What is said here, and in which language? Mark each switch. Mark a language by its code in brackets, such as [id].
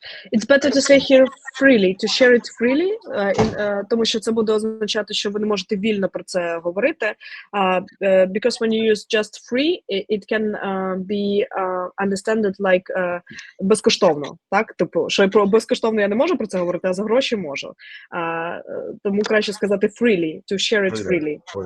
[en] It's better to say here freely, to share it freely, [uk] тому що це буде означати, що ви не можете вільно про це говорити. [en] Because when you use just free, it can be understood like безкоштовно, так? [uk] Типу, що про безкоштовно я не можу про це говорити, а за гроші можу. Тому краще сказати [en] freely, to share it freely.